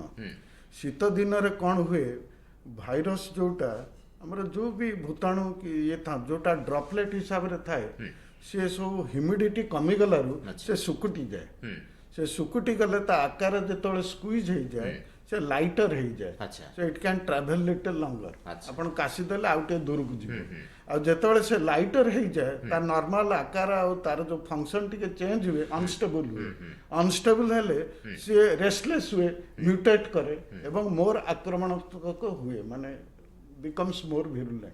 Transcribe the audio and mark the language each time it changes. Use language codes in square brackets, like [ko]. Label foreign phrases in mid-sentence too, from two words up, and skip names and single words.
[or] ଶୀତ ଦିନରେ କ'ଣ ହୁଏ, ଭାଇରସ୍ ଯେଉଁଟା ଆମର ଯେଉଁ ବି ଭୂତାଣୁ କି ଇଏ ଯେଉଁଟା ଡ୍ରପଲେଟ୍ ହିସାବରେ ଥାଏ, ସେ ସବୁ ହ୍ୟୁମିଡ଼ିଟି କମିଗଲାରୁ ସେ ଶୁକୁଟି ଯାଏ। ସେ ଶୁକୁଟି ଗଲେ ତା ଆକାର ଯେତେବେଳେ ସ୍କୁଇଜ୍ ହେଇଯାଏ, ସେ ଲାଇଟର ହେଇଯାଏ। ଆଚ୍ଛା [en] So it can travel little longer. [or] ଆଚ୍ଛା। ଆପଣ କାଶି ଦେଲେ ଆଉ ଟିକେ ଦୂରକୁ ଯିବ। ଆଉ ଯେତେବେଳେ ସେ ଲାଇଟର ହେଇଯାଏ, ତା ନର୍ମାଲ ଆକାର ଆଉ ତାର ଯୋଉ ଫଙ୍କସନ ଟିକେ ଚେଞ୍ଜ ହୁଏ, ଅନଷ୍ଟେବୁଲ ହୁଏ। ଅନଷ୍ଟେବୁଲ ହେଲେ ସିଏ ରେଷ୍ଟଲେସ୍ ହୁଏ, ମ୍ୟୁଟେଟ୍ କରେ ଏବଂ ମୋର ଆକ୍ରମଣାତ୍ମକ ହୁଏ, ମାନେ [en] becomes more virulent.